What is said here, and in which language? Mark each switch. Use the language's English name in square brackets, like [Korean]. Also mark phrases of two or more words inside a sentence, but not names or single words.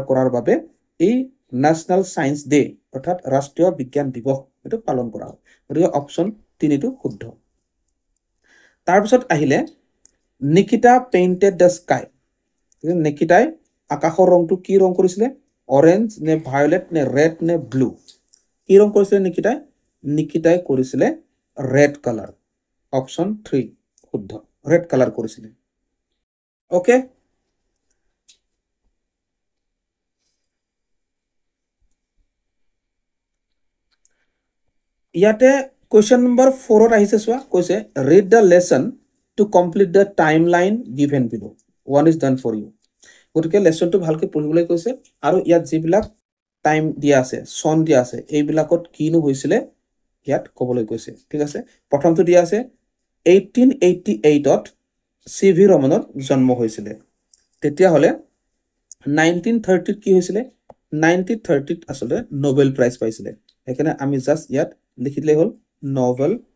[Assamese] কৰাৰ বাবে এই ন্যাশনাল সায়েন্স ডে অৰ্থাৎ ৰাষ্ট্ৰীয় বিজ্ঞান দিৱস এটো পালন কৰা হয় গতিকে অপচন 3 টো শুদ্ধ তাৰপিছত আহিলে নিকিতা পেইন্টেড দ্য স্কাই নিকিতাই আকাশৰ ৰংটো কি ৰং কৰিছিলে অৰেঞ্জ নে ভায়োলেট নে ৰেড নে ব্লু কি ৰং কৰিছিলে নিকিতাই কৰিছিলে [English] red colour [Assamese] অপচন 3 শুদ্ধ [English] red colour [Assamese] কৰিছিলে ওকে ইয়াতে [English] question number 4 [Assamese] ত আহিছে চোৱা কৈছে [English] read the lesson to complete the timeline given below one is done for you [Assamese] গতিকে লেসনটো ভালকে পঢ়িবলৈ কৈছে আৰু ইয়াত যিবিলাক টাইম দিয়া আছে সন দিয়া আছে এই বিলাকত কিনো হৈছিলে ইয়াত ক'বলৈ কৈছে ঠিক আছে প্ৰথমটো দিয়া আছে 1888 ত সিভি ৰমনৰ জন্ম হৈছিলে তেতিয়া হলে 1930 ত কি হৈছিলে 1930 ত আসলে নোবেল প্ৰাইজ পাইছিলে এখানে আমি জাস্ট ইয়াত লিখিলে হল নোবেল